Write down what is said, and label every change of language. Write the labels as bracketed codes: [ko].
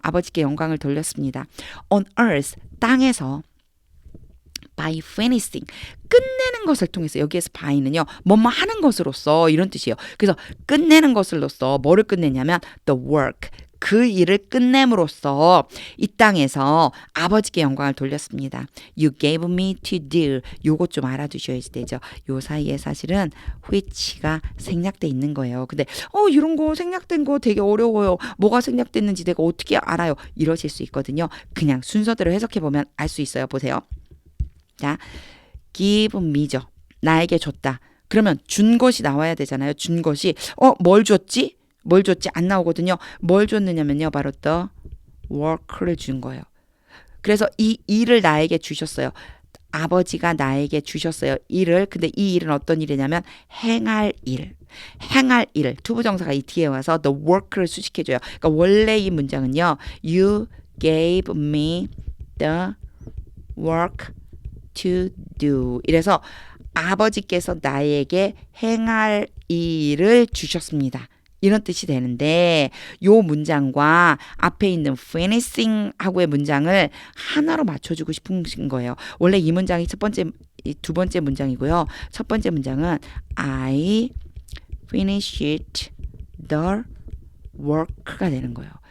[ko] 아버지께 영광을 돌렸습니다. [en] On earth, [ko] 땅에서 [en] by finishing [ko] 끝내는 것을 통해서 여기에서 by는요 뭐뭐 하는 것으로서 이런 뜻이에요. 그래서 끝내는 것으로서 뭐를 끝내냐면 the work 그 일을 끝냄으로써 이 땅에서 아버지께 영광을 돌렸습니다. [en] You gave me to do [ko] 요것 좀 알아두셔야 되죠. 요 사이에 사실은 which가 생략돼 있는 거예요. 근데 이런 거 생략된 거 되게 어려워요. 뭐가 생략됐는지 내가 어떻게 알아요? 이러실 수 있거든요. 그냥 순서대로 해석해 보면 알 수 있어요. 보세요. 자, give me죠. 나에게 줬다. 그러면 준 것이 나와야 되잖아요. 준 것이 뭘 줬지? 뭘 줬지? 안 나오거든요. 뭘 줬느냐면요. 바로 the work를 준 거예요. 그래서 이 일을 나에게 주셨어요. 아버지가 나에게 주셨어요. 일을. 근데 이 일은 어떤 일이냐면 행할 일. 행할 일. 투부정사가 이 뒤에 와서 the work를 수식해줘요. 그러니까 원래 이 문장은요. [en] You gave me the work to do. [ko] 이래서 아버지께서 나에게 행할 일을 주셨습니다. 이런 뜻이 되는데 요 문장과 앞에 있는 finishing 하고의 문장을 하나로 맞춰주고 싶은 거예요. 원래 이 문장이 두 번째 문장이고요. 첫 번째 문장은 [en] I finished the work [ko] 가 되는 거예요.